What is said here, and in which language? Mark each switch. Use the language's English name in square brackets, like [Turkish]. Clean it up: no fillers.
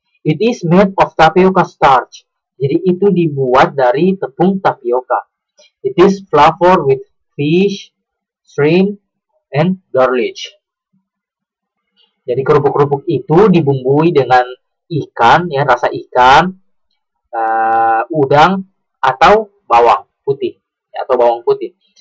[English] It is made of tapioca starch. [Indonesian] Jadi itu dibuat dari tepung tapioka. [English] It is flavored with fish, shrimp, and garlic. [Indonesian] Jadi kerupuk-kerupuk itu dibumbui dengan ikan, ya, rasa ikan, udang, atau bawang putih, ya, atau bawang putih.